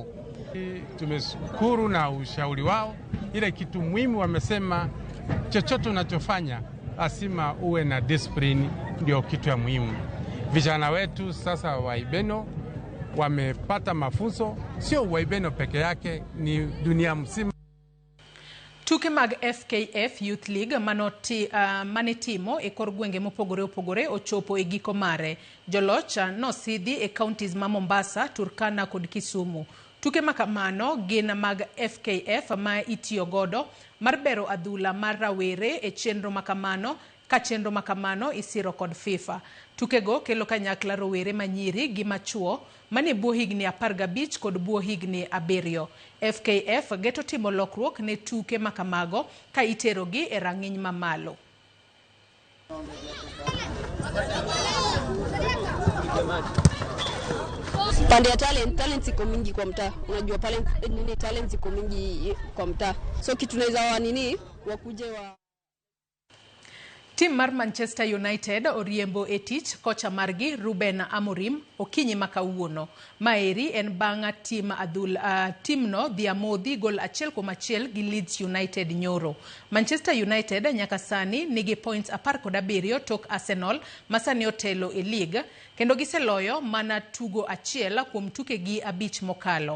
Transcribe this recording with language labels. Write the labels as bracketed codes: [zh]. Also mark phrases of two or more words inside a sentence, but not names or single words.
[sw] Tumeshukuru na ushauri wao. Ile kitu muhimu wamesema, chochote unachofanya lazima uwe na discipline, ndio kitu ya muhimu. Vijana wetu sasa Waibeno wamepata mafunzo, sio Waibeno peke yake, ni dunia mzima. [luo] Tuke mag FKF Youth League manitimo e kor gwenge mopogore opogore ochopo e giko mare. Jolocha nosidhi e counties ma Mombasa, Turkana kod Kisumu. Tuke makamano gin mag FKF ma itiyo godo mar bero adhula mar rawere e chenro makamano, ka chenro makamano isiro kod FIFA. Tukego kelo kanyakla rowere manyiri gi machuo mani buo higni 15 kod buo higni 7. FKF geto timo lokruok ne tuke makamago ka iterogi e rang'iny mamalo. [sw] Pande ya talent iko mingi kwa mtaa. Unajua pale nini talent iko mingi kwa mtaa. So kitu tunaweza wakuje wa [luo] Tim mar Manchester United oriembo etich kocha margi Ruben Amorim okinyi makawuono. Maeri en banga timno dhiamodhi gol achiel kuom achiel gi Leeds United nyoro. Manchester United nyaka sani nigi points 17 tok Arsenal masani otelo e league kendo giseloyo mana tugo achiel kuom tukegi 5 mokalo.